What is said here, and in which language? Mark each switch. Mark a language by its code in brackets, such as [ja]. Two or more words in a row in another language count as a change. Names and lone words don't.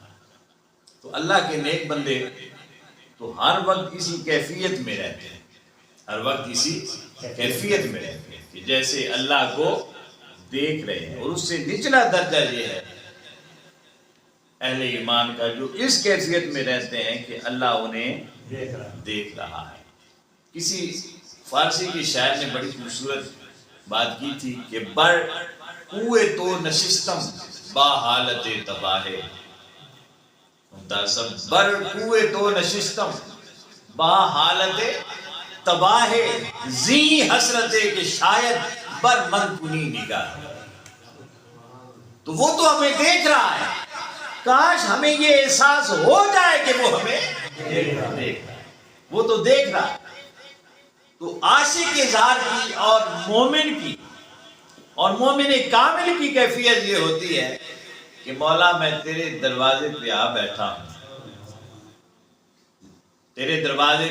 [ur] تو اللہ کے نیک بندے تو ہر وقت اسی کیفیت میں رہتے ہیں، ہر وقت اسی کیفیت میں رہتے ہیں کہ جیسے اللہ کو دیکھ رہے ہیں۔ اور اس سے نچلا درجہ یہ ہے اہل ایمان کا، جو اس کیفیت میں رہتے ہیں کہ اللہ انہیں دیکھ رہا ہے۔ کسی فارسی کی شاعر نے بڑی خوبصورت بات کی تھی کہ [fa] بر کوئے تو نشستم با حالت تباہ، بر کوئے تو نشستم با حالت تباہ، زی حسرت کہ شاید بر من کنی نگاہ۔ [ur] تو وہ تو ہمیں دیکھ رہا ہے، کاش ہمیں یہ احساس ہو جائے کہ وہ ہمیں دیکھ رہا ہے، وہ تو دیکھ رہا ہے۔ تو عاشق اظہار کی اور مومن کامل کی کیفیت یہ ہوتی ہے کہ مولا میں تیرے دروازے پہ آ بیٹھا ہوں، تیرے دروازے